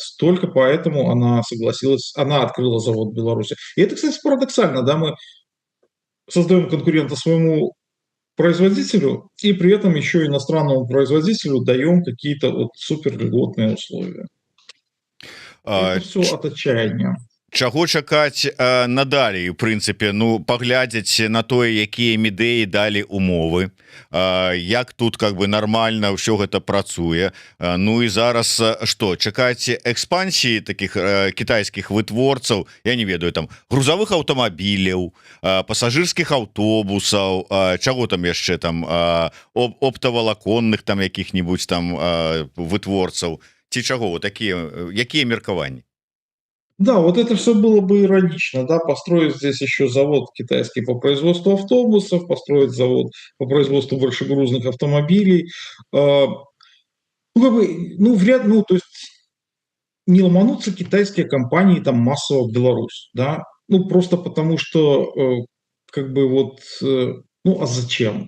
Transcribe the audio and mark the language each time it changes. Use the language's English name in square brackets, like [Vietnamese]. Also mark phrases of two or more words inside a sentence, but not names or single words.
[Russian] Только поэтому она согласилась, она открыла завод в Беларуси. И это, кстати, парадоксально, да, мы создаем конкурента своему производителю и при этом еще иностранному производителю даем какие-то вот супер льготные условия. Это все от отчаяния. [Belarusian] Чаго чакаць надалей у прынцыпе, ну паглядзець на тое, якія ідеі далі умовы, як тут [Russian] как бы [Belarusian] нармальна ўсё гэта працуе. Ну і зараз што чакаць экспансіі таких кітайскіх вытворцаў, я не ведаю, там грузавых аўтамабіляў, пасажырскіх аўтобусаў, чаго там яшчэ там оптавалаконных там якіх-нибудь там вытворцаў ці чаго вот такія, якія меркаванні? [Russian] Да, вот это все было бы иронично, да, построить здесь еще завод китайский по производству автобусов, построить завод по производству большегрузных автомобилей. Ну, как бы, ну, ну, то есть не ломанутся китайские компании там массово в Беларусь, да, ну, просто потому что, как бы вот, ну, а зачем?